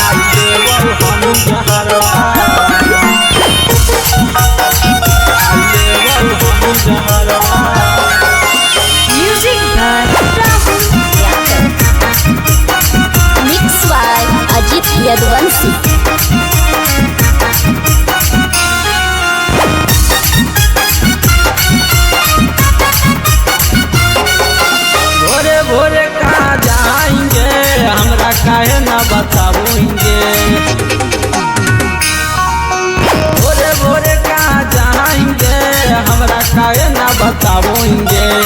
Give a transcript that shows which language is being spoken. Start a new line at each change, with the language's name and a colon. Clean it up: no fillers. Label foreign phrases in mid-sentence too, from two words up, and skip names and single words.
English: Music by Rahul Yadav. Mix by Ajit Yadvanshi.
Bhojpuri: भोरे भोरे कहाँ जाएंगे हमरा काहे ना बताओगे। भोरे भोरे कहाँ जाएंगे हमरा काहे ना बताओगे।